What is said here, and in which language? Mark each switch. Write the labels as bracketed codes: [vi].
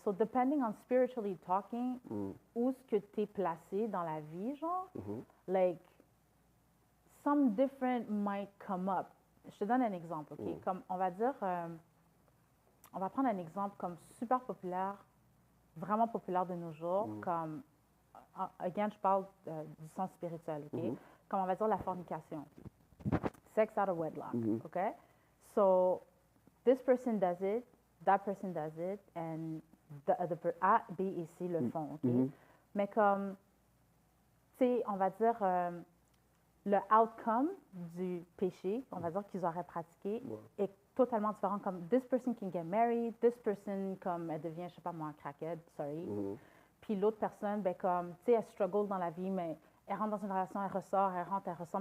[en] So depending on spiritually talking, [fr] où est-ce que tu es placé dans la vie, genre, [en] like, some different might come up. [fr] Je te donne un exemple, OK? Comme, on va dire, on va prendre un exemple comme super populaire, vraiment populaire de nos jours, comme, again, je parle du sens spirituel, OK? Comme on va dire la fornication. [en] Sex out of wedlock, [fr] OK? [en] So, this person does it, that person does it, and the other person, A, B [fr] et C le font, [en] OK? [fr] Mais comme, tu sais, on va dire, le outcome du péché, on va dire qu'ils auraient pratiqué, est totalement différent. Comme, [en] this person can get married, this person, [fr] comme, elle devient, je sais pas moi, un crackhead, sorry. Puis l'autre personne, ben comme, tu sais, elle struggle dans la vie, mais elle rentre dans une relation, elle ressort, elle rentre, elle ressort.